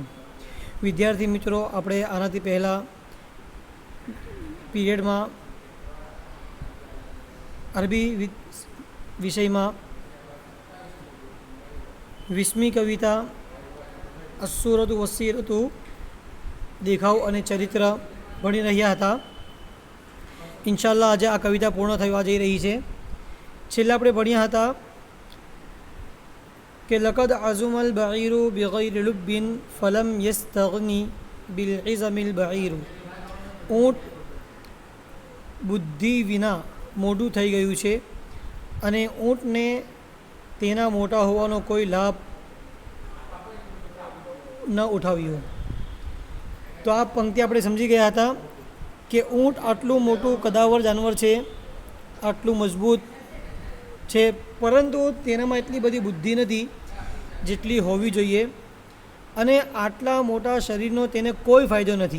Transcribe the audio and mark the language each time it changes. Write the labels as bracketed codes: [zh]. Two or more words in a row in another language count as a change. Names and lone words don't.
[hi] विद्यार्थी मित्रों, [gu] આપણે આનાથી પહેલાં પીરિયડમાં અરબી વિષયમાં 20મી કવિતા [ar] الصورة والسيرة [gu] દેખાવ અને ચરિત્ર ભણી રહ્યા હતા। ઇન્શાઅલ્લાહ આજે આ કવિતા પૂર્ણ થવા જઈ રહી છે। છેલ્લા આપણે ભણ્યા હતા [ar] कि لقد عظم البعير بغير لب فلم يستغن بالعظم البعير. [gu] ઊંટ બુદ્ધિ વિના मोटું થઈ ગયું છે અને ઊંટને તેના મોટા હોવાનો કોઈ લાભ ન ઉઠાવ્યો। તો આ પંક્તિ આપણે સમજી ગયા હતા કે ઊંટ આટલું મોટું કદાવર જાનવર છે, આટલું મજબૂત છે, પરંતુ તેનામાં એટલી બધી બુદ્ધિ નથી જેટલી હોવી જોઈએ અને આટલા મોટા શરીરનો તેને કોઈ ફાયદો નથી।